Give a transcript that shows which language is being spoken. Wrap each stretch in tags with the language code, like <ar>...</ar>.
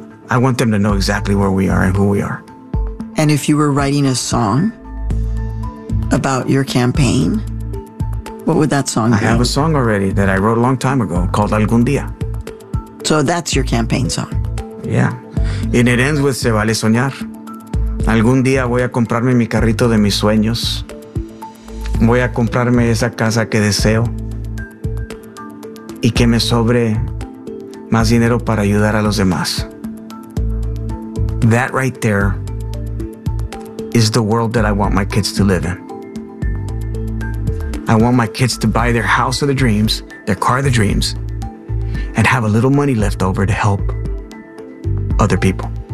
<en>I want them to know exactly where we are and who we are. And if you were writing a song about your campaign, what would that song be? I have a song already that I wrote a long time ago called Algún Día. So that's your campaign song? Yeah. And it ends with Se Vale Soñar.</en> <es>Algún día voy a comprarme mi carrito de mis sueños. Voy a comprarme esa casa que deseo. Y que me sobre más dinero para ayudar a los demás.</es> <en>That right there is the world that I want my kids to live in. I want my kids to buy their house of the dreams, their car of the dreams, and have a little money left over to help other people.</en>